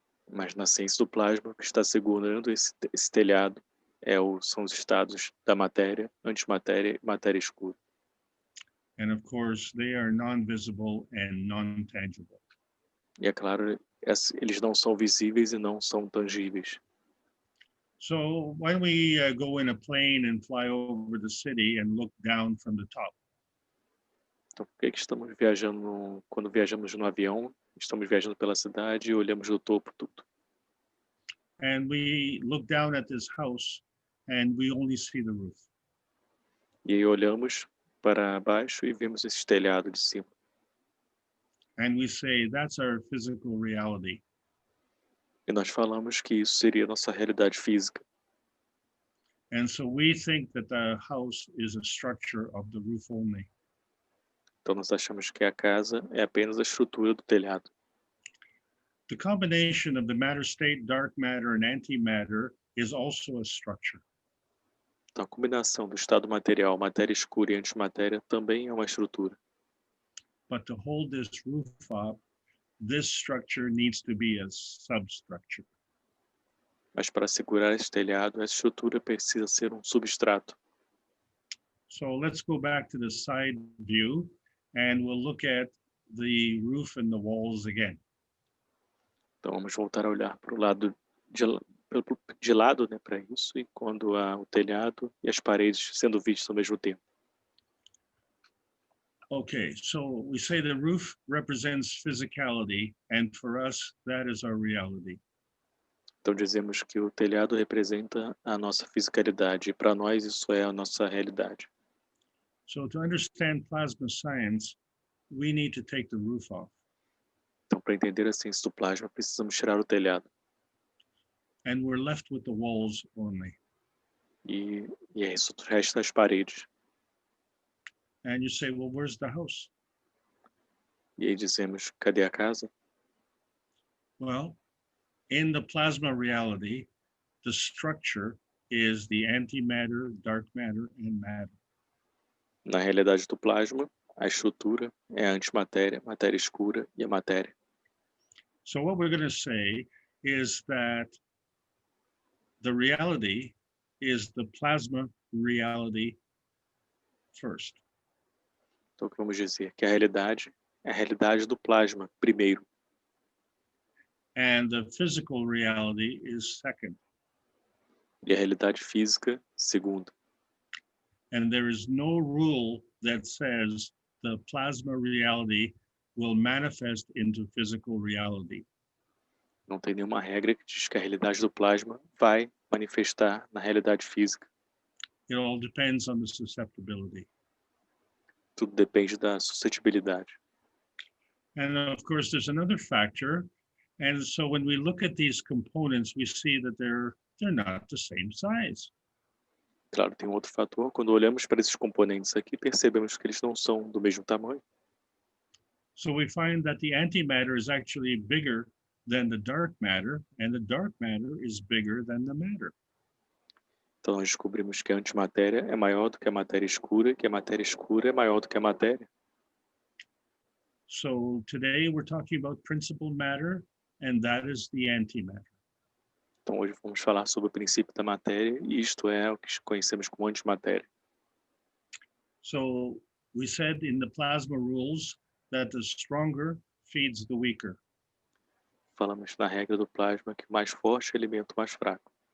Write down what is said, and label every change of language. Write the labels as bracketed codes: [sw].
[pt] Mas na ciência do plasma, o que está segurando esse telhado são os estados da matéria, antimatéria e matéria escura. [en] And of course, they are non-visible and non-tangible. [pt] E é claro, eles não são visíveis e não são tangíveis. [en] So when we go in a plane and fly over the city and look down from the top, [pt] Então, por que estamos viajando, quando viajamos no avião, estamos viajando pela cidade e olhamos do topo tudo? [en] and we look down at this house and we only see the roof. [pt] E aí olhamos para baixo e vemos esse telhado de cima. [en] And we say, that's our physical reality. [pt] E nós falamos que isso seria a nossa realidade física. [en] And so we think that the house is a structure of the roof only. [pt] Então nós achamos que a casa é apenas a estrutura do telhado. [en] The combination of the matter state, dark matter, and antimatter is also a structure. [pt] Então a combinação do estado material, matéria escura e antimatéria também é uma estrutura. [en] But to hold this roof up, this structure needs to be a substructure. [pt] Mas para segurar esse telhado, essa estrutura precisa ser um substrato. [en] So let's go back to the side view and we'll look at the roof and the walls again. [pt] Então vamos voltar a olhar para o lado de lado, né, para isso, e quando há o telhado e as paredes sendo vistos ao mesmo tempo. [en] Okay, so we say the roof represents physicality, and for us, that is our reality. [pt] Então dizemos que o telhado representa a nossa fisicalidade, e para nós isso é a nossa realidade. [en] So to understand plasma science, we need to take the roof off. [pt] Então, para entender a ciência do plasma, precisamos tirar o telhado. [en] And we're left with the walls only. [pt] E é isso, o resto das paredes. [en] And you say, well, where's the house? [pt] E aí dizemos, cadê a casa? [en] Well, in the plasma reality, the structure is the antimatter, dark matter, and matter. [pt] Na realidade do plasma, a estrutura é a antimatéria, matéria escura e a matéria. [en] So what we're going to say is that the reality is the plasma reality first. [pt] Então, o que vamos dizer? Que a realidade é a realidade do plasma, primeiro. [en] And the physical reality is second. [pt] E a realidade física, segundo. [en] And there is no rule that says the plasma reality will manifest into physical reality. [pt] Não tem nenhuma regra que diz que a realidade do plasma vai manifestar na realidade física. [en] It all depends on the susceptibility. [pt] Tudo depende da suscetibilidade. [en] And of course, there's another factor. And so when we look at these components, we see that they're not the same size. [pt] Claro, tem um outro fator. Quando olhamos para esses componentes aqui, percebemos que eles não são do mesmo tamanho. [en] So we find that the antimatter is actually bigger than the dark matter, and the dark matter is bigger than the matter. [pt] Então nós descobrimos que a antimatéria é maior do que a matéria escura, que a matéria escura é maior do que a matéria. [en] So today we're talking about principal matter, and that is the antimatter. [pt] Então hoje vamos falar sobre o princípio da matéria, e isto é o que conhecemos como antimatéria. [en] So we said in the plasma rules that the stronger feeds the weaker. [pt] Falamos na regra do plasma que o mais forte alimenta o mais fraco.